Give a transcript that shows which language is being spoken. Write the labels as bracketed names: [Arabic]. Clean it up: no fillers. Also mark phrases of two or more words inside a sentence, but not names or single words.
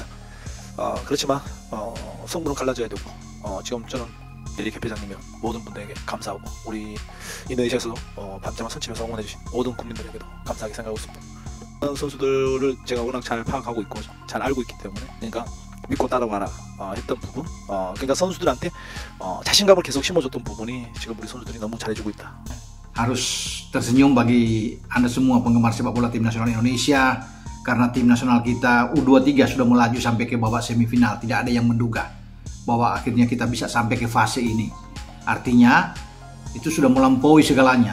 [Korean] 그렇지만 승부는 갈라져야 되고 지금 저는 에릭 회장님이랑 모든 분들에게 감사하고 우리 인도네시아에서도 밤잠을 설치면서 응원해주신 모든 국민들에게도 감사하게 생각하고 있습니다. 선수들을 제가 워낙 잘 파악하고 있고 잘 알고 있기 때문에 그러니까 믿고 따라와라 했던 부분 그러니까 선수들한테 자신감을 계속 심어줬던 부분이 지금 우리 선수들이 너무 잘해주고 있다. [Indonesian] Harus tersenyum bagi Anda semua penggemar sepak bola tim nasional Indonesia karena tim nasional kita U23 sudah melaju sampai ke babak semifinal. Tidak ada yang menduga bahwa akhirnya kita bisa sampai ke fase ini. Artinya itu sudah melampaui segalanya.